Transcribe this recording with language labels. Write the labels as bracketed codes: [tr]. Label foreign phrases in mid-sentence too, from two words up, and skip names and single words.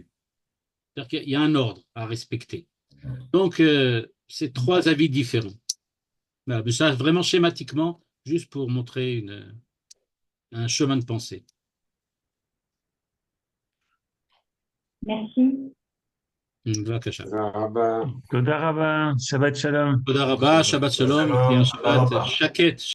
[fr] C'est-à-dire qu'il y a un ordre à respecter. Donc, c'est trois avis différents. Voilà, mais ça, vraiment schématiquement, juste pour montrer un chemin de pensée. Merci. [he] בבקשה. תודה רבה. תודה רבה, שבת שלום. תודה רבה, שבת שלום, ותהיה שבת שקט.